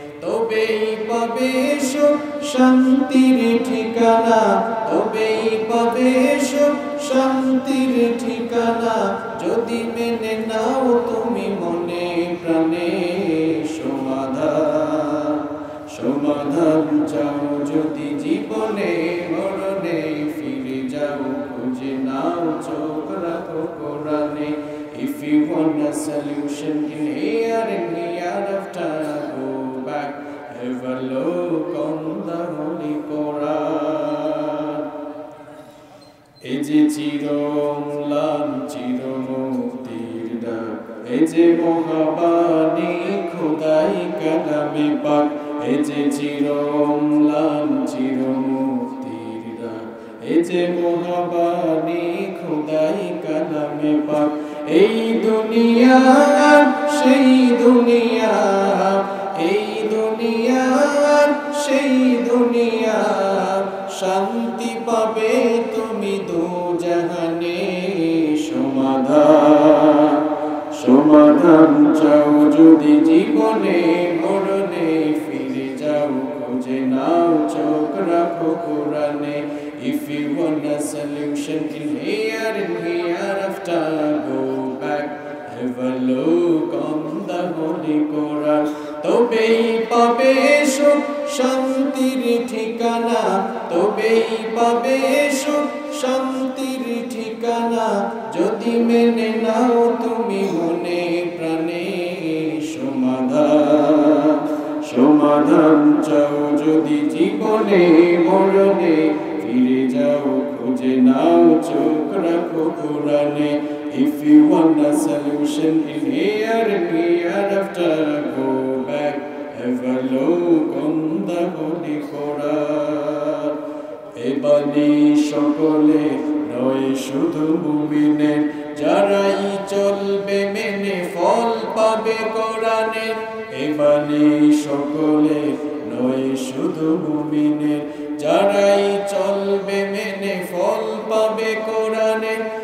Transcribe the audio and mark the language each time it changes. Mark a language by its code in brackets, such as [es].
[bn] তবেই পাবে সুখ শান্তির ঠিকানা, তবেই পাবে সুখ শান্তির ঠিকানা, যদি মেনে নাও তুমি মনে প্রাণে। সমাধান, সমাধান চাও যদি জীবনে মরণে, ফিরে যাও খুঁজে নাও চোখ রাখো কোরআনে। [en] If you want a solution in here and hereafter, go back, have a look on the Holy Quran. [bn] এই যে চিরম্লান চিরমুক্তির ডাক, এই যে মহাবাণী খোদাই কালামে পাক। এই যে চিরম্লান চিরমুক্তির ডাক, এই যে মহাবাণী খোদাই কালামে পাক। এই দুনিয়া সেই দুনিয়া, এই দুনিয়া সেই দুনিয়া, শান্তি পাবে তুমি দুজাহানে। সমাধান, সমাধান চাও যদি জীবনে মরণে, ফিরে যাও খুঁজে নাও চোখ রাখো কোরআনে। [en] If you want a solution in here and hereafter, go back, have a look on the Holy Quran. [bn] তবেই পাবে সুখ শান্তির ঠিকানা, তবেই পাবে সুখ শান্তির ঠিকানা, যদি মেনে নাও তুমি মনে প্রাণে। সমাধান, সমাধান চাও যদি জীবনে মরণে, ফিরে যাও খুঁজে নাও চোখ রাখো কোরআনে। [en] If you want a solution in here and hereafter, go back, have a look on the Holy Quran. [bn] এ বাণী সকলে নয় শুধু মুমিনের, যারাই চলবে মেনে ফল পাবে কোরআনের। এ বাণী সকলে নয় শুধু মুমিনের, যারাই চলবে মেনে ফল পাবে কোরআনের।